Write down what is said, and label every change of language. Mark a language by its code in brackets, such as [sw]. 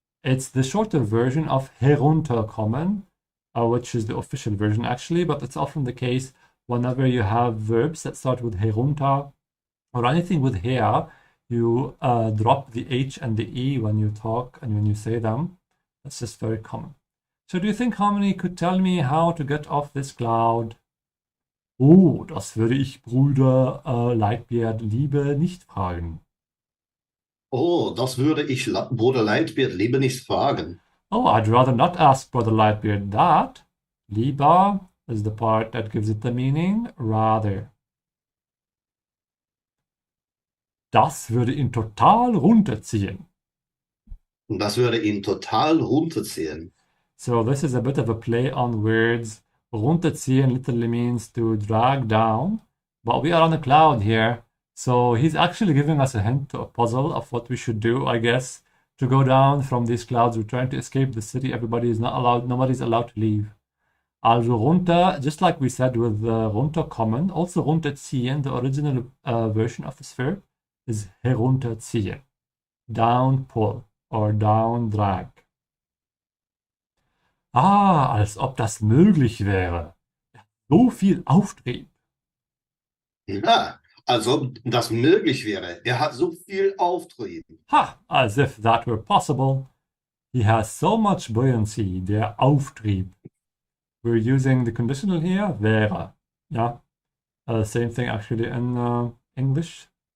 [en] It's the shorter version of herunterkommen, which is the official version actually, but it's often the case whenever you have verbs that start with herunter or anything with her, you drop the H and the E when you talk and when you say them. That's just very common. So do you think Harmony could tell me how to get off this cloud? [de] Oh, das würde ich Bruder Lightbeard Liebe nicht fragen. Oh, das würde ich Bruder Lightbeard lieber nicht fragen. [en] Oh, I'd rather not ask Brother Lightbeard that. Lieber is the part that gives it the meaning rather. [de] Das würde ihn total runterziehen. Das würde ihn total runterziehen. [en] So this is a bit of a play on words. Runterziehen literally means to drag down, but we are on a cloud here. So he's actually giving us a hint to a puzzle of what we should do, I guess, to go down from these clouds. We're trying to escape the city. Everybody is not allowed, nobody's allowed to leave. Also runter, just like we said with runterkommen, also runterziehen, the original version of this verb is herunterziehen. Down pull or down drag. [de] Ah, als ob das möglich wäre. So viel Auftrieb. Ja, als ob das möglich wäre. Er hat so viel Auftrieb. [en] Ha, as if that were possible. He has so much buoyancy, der Auftrieb. We're using the conditional here, wäre. Yeah, same thing actually in English.